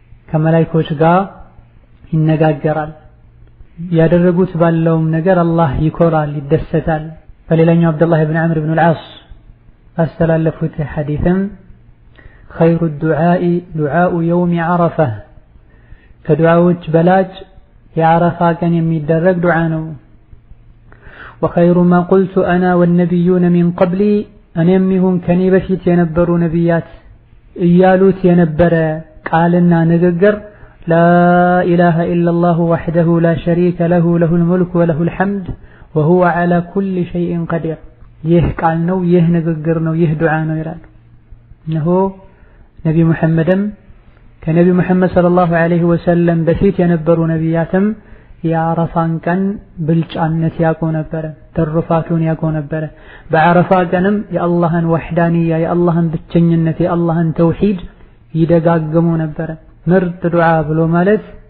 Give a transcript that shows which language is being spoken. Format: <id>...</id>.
<am>ከመላእክቶች ጋር ይነጋገራል። ያደረጉት ባለውም ነገር አላህ ይኮራል፣ ይደሰታል። በሌላኛው አብዱላህ ኢብኑ ዐምር ኢብኑ አልዓስ አስተላለፉት ሐዲስም:</am> <ar>خير الدعاء دعاء يوم عرفة.</ar> <am>ከዱዓዎች በላጭ የዓረፋ ቀን የሚደረግ ዱዓ ነው።</am> <ar>وخير ما قلت أنا والنبيون من قبلي.</ar> <am>እኔም ይሁን ከኔ በፊት የነበሩ ነቢያት እያሉት የነበረ ቃልና ንግግር</am> <ar>لا إله إلا الله وحده لا شريك له له الملك وله الحمد وهو على كل شيء قدير.</ar> <am>ይህ ቃል ነው፣ ይህ ንግግር ነው፣ ይህ ዱዓ ነው ይላል። እነሆ ነቢ ሙሐመድም ከነቢ ሙሐመድ ሰለላሁ ዐለይሂ ወሰለም በፊት የነበሩ ነቢያትም የዓረፋን ቀን ብልጫነት ያውቁ ነበረ፣ ተርፋቱን ያውቁ ነበረ። በዓረፋ ቀንም የአላህን ወህዳንያ የአላህን ብቸኝነት የአላህን ተውሂድ ይደጋግሙ ነበረ። ምርጥ ዱዓ ብሎ ማለት</am>